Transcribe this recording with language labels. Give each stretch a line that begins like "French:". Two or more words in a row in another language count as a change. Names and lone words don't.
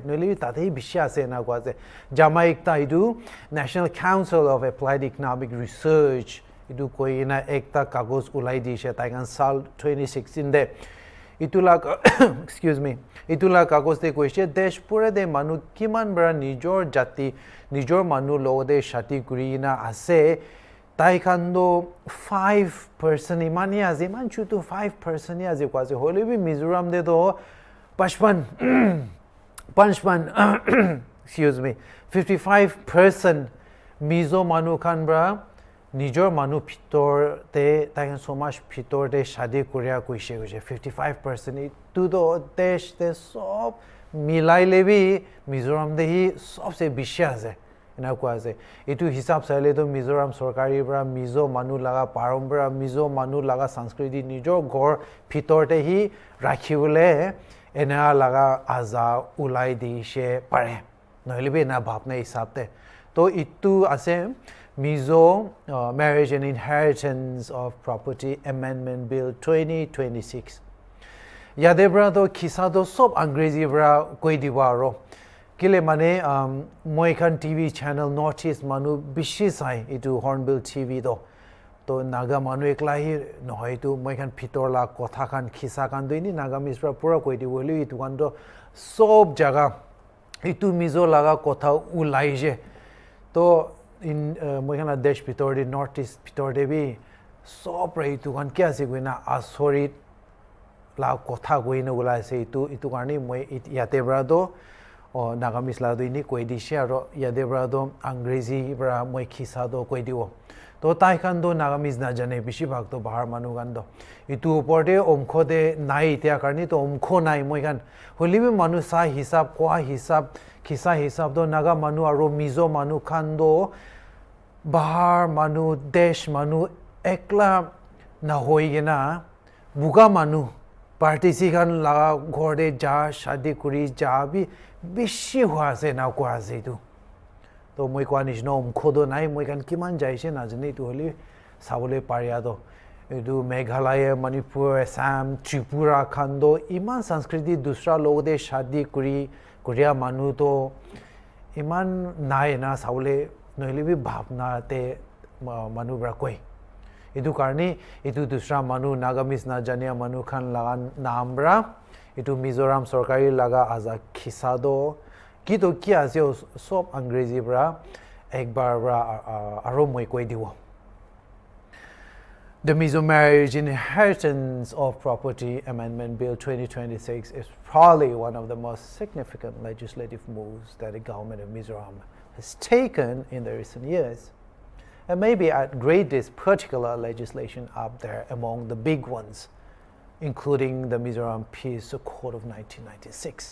Naga Pidgin: noli tate hi bishi ase na ko ase jama ekta idu National Council of Applied Economic Research idu koi na ekta kagos ulai di she tai kan sal 2016 de itula
English: excuse me
Naga Pidgin: itula kagos de koise desh pura de manu kiman bra nijor jati nijor manu lo de shati kurina ase tai khan do 5% imani ase man chutu 5% ase kwase hole bi Mizoram de do 55
English: excuse me
Naga Pidgin: 55% Mizo manu khan bra nijor manu phitor te tai khan
English: so much
Naga Pidgin: phitor de shadi korea koise 55% tu do desh de sob milai lebi Mizoram de hi sobse bishi ase ena ko ase etu hisab sale to Mizoram sarkari bra Mizo manu laga parambara Mizo manu laga sanskriti nijor gor phitor te hi rakhibole ena laga aza ulai di she pare nohile be na bhapna hisab te to itu ase Mizo Marriage and Inheritance of Property Amendment Bill 2026 yade bra to khisa do sob angrezi bra koi diwa ro kile mane moi khan
English: TV channel
Naga Pidgin: Northeast manu bishi sai itu HornbillTV do to naga manu ekla hi nohoi tu moi khan phitor la kotha khan khisa khan doini naga misra pura koi diwo li itu kan do sob jaga itu Mizo laga kotha ulai je to in moi khan desh phitor de Northeast phitor de bi sob rai tu kan kya se goina asorit la kotha goina ula se itu karni moi yate bra do o nagamis la do ini koi di share yate bra do angrezi bra moi khisa do koi diwo to tai khan do nagamis na jane bishi bhag to bahar manu gan do itu upor de omkho de nai tia karni to omkho nai moi khan holi me manu sa hisab kwa hisab khisa hisab do naga manu aro Mizo manu khan do bahar manu desh manu ekla na hoi gena buga manu participan la gorde ja shadi kuri ja bi bishi hwa se na kwa se tu to moi kwa ni no khodo nai moi kan kiman jai se na jani tu holi sabole paria to edu Meghalaya, Manipur, Assam, Tripura khando iman sanskriti dusra log de shadi kuri Korea manu to iman nai na sabole noile bi bhavna te manu bra koi edu karni edu dusra manu nagamis na jania manu khan laga namra edu Mizoram sarkari laga aza khisado kito kya se sob angrezi bra ekbar bra aro moi koi diwo.
English: The Mizo Marriage Inheritance of Property Amendment Bill 2026 is probably one of the most significant legislative moves that the government of Mizoram has taken in the recent years. And maybe I'd grade this particular legislation up there among the big ones, including the Mizoram Peace Accord of 1996.